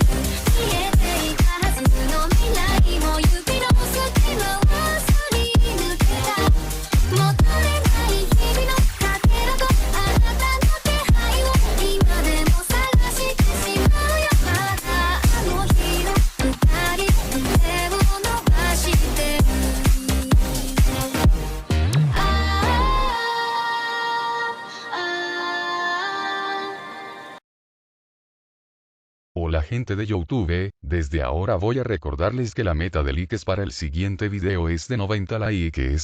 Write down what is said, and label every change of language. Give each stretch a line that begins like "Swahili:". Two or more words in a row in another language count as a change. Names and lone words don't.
Japanese: 見えていたはずの未来も指の隙間はすり抜けた。求めない日々のかけらとあなたの手配を今でも探してしまうよ。まだあの日の二人手を伸ばしてる。
Spanish: Hola gente de YouTube, desde ahora voy a recordarles que la meta de likes para el siguiente video es de 90 likes.